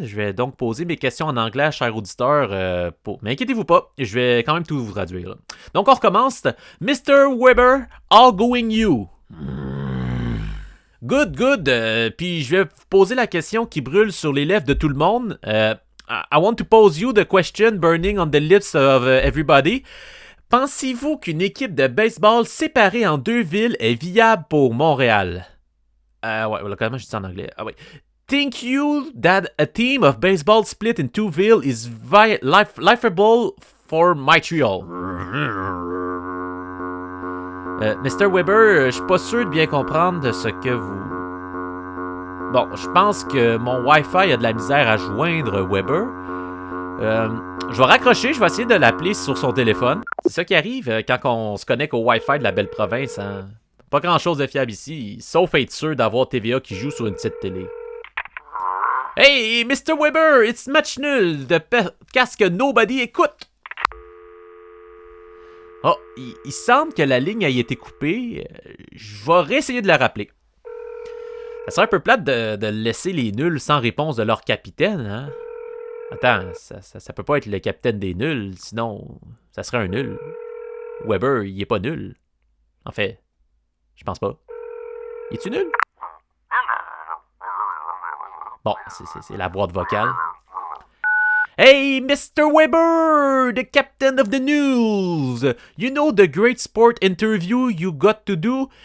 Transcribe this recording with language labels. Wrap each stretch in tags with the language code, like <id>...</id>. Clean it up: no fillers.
<fr>Je vais donc poser mes questions en anglais, cher auditeur, mais inquiétez-vous pas, je vais quand même tout vous traduire. Là. Donc, on recommence. Mr. Weber,</fr> <en>all going you. Good.</en> <fr>Puis je vais vous poser la question qui brûle sur les lèvres de tout le monde.</fr> <en>I want to pose you the question burning on the lips of everybody.</en> <fr>Pensez-vous qu'une équipe de baseball séparée en 2 villes est viable pour Montréal? Ouais, comment je dis ça en anglais? Ah oui.</fr> <en>Think you that a team of baseball split in 2 villes is lifeable for Montreal? Mr.</en> <fr>Weber, je suis pas sûr de bien comprendre de ce que vous... Bon, je pense que mon Wi-Fi a de la misère à joindre Weber. Je vais raccrocher, je vais essayer de l'appeler sur son téléphone. C'est ça qui arrive quand on se connecte au Wi-Fi de la belle province, hein? Pas grand-chose de fiable ici, sauf être sûr d'avoir TVA qui joue sur une petite télé.</fr> <en>Hey, Mr.</en> <fr>Weber,</fr> <en>it's</en> <fr>match nul, de podcast que nobody écoute. Oh, il semble que la ligne a été coupée. Je vais réessayer de la rappeler. Ça serait un peu plate de laisser les nuls sans réponse de leur capitaine, hein? Attends, ça peut pas être le capitaine des nuls, sinon ça serait un nul. Weber, il est pas nul. En fait... Je pense pas. Es-tu nul? Bon, c'est la boîte vocale.</fr> <en>Hey, Mr. Weber, the captain of the news. You know the great sport interview you got to do?</en>